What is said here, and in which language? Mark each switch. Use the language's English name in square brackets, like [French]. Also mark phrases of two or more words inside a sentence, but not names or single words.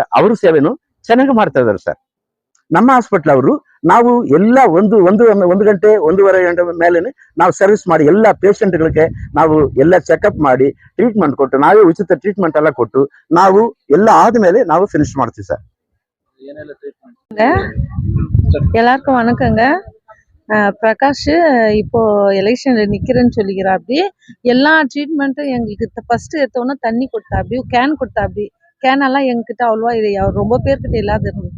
[Kannada] ಅವ್ರ ಸೇವೆನು ಚೆನ್ನಾಗಿ ಮಾಡ್ತಾ ಇದಾರೆ ಸರ್. ನಮ್ಮ ಹಾಸ್ಪಿಟಲ್ ಅವರು ನಾವು ಎಲ್ಲ ಒಂದು ಗಂಟೆ 1.5 ಗಂಟೆ ಮೇಲೆ ನಾವು ಸರ್ವಿಸ್ ಮಾಡಿ ಎಲ್ಲ ಪೇಷಂಟ್ಗಳಿಗೆ ನಾವು ಎಲ್ಲ ಚೆಕಪ್ ಮಾಡಿ ಟ್ರೀಟ್ಮೆಂಟ್ ಕೊಟ್ಟು, ನಾವೇ ಉಚಿತ ಟ್ರೀಟ್ಮೆಂಟ್ ಎಲ್ಲ ಕೊಟ್ಟು ನಾವು ಎಲ್ಲ ಆದ್ಮೇಲೆ ನಾವು ಫಿನಿಶ್ ಮಾಡ್ತೀವಿ ಸರ್. [Tamil] எல்லாருக்கும் வணக்கங்க. பிரகாஷ் இப்போ எலெக்ஷன்ல நிக்கிறேன்னு சொல்லிக்கிறாப்படி. எல்லா ட்ரீட்மெண்ட்டும் எங்களுக்கு ஃபர்ஸ்ட் எடுத்தோன்னே தண்ணி கொடுத்தாப்படி, கேன் கொடுத்தாப்படி. கேன் எல்லாம் எங்ககிட்ட அவ்வளோவா இது ரொம்ப பேர்கிட்ட இல்லாத இருந்தது.